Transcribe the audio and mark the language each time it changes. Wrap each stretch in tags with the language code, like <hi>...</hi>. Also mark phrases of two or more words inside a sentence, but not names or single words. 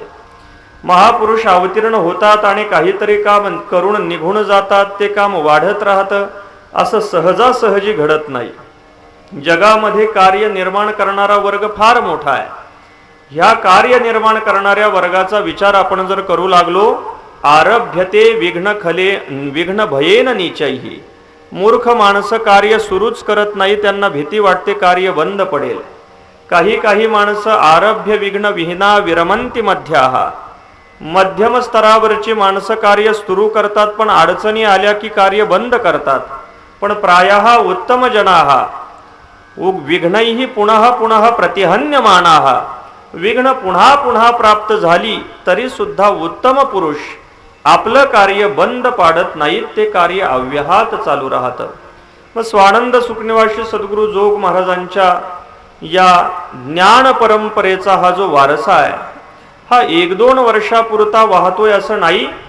<mr>महापुरुष अवतीर्ण होतात आणि काहीतरी काम करून निघून जातात, ते काम वाढत राहतं, असं सहजासहजी घडत नाही. जगामध्ये कार्य निर्माण करणारा वर्ग फार मोठा आहे. ह्या कार्य निर्माण करणाऱ्या वर्गाचा विचार आपण जर करू लागलो,</mr> <sa>आरभ्यते विघ्न भयेन नीचैहि.</sa> <mr>मूर्ख माणसं कार्य सुरूच करत नाही, त्यांना भीती वाटते कार्य बंद पडेल. काही माणसं</mr> <sa>आरभ्य विघ्न विहीना विरमंती मध्याः.</sa> <mr>मध्यम स्तरावरची माणसं कार्य सुरू करतात, पण अडचणी आल्या की कार्य बंद करतात.</mr> <sa>पण प्रायः उत्तम जनाः विघ्नैः पुनः पुनः प्रतिहन्यमानाः.</sa> <mr>विघ्न पुन्हा पुन्हा प्राप्त झाली तरी सुद्धा उत्तम पुरुष आपलं कार्य बंद पाडत नाहीत, ते कार्य अव्याहत चालू राहतं. मग स्वानंद सुखनिवासी सद्गुरू जोग महाराजांच्या या ज्ञान परंपरेचा हा जो वारसा आहे, हा 1-2 वर्षापुरता वाहतोय असं नाही.</mr>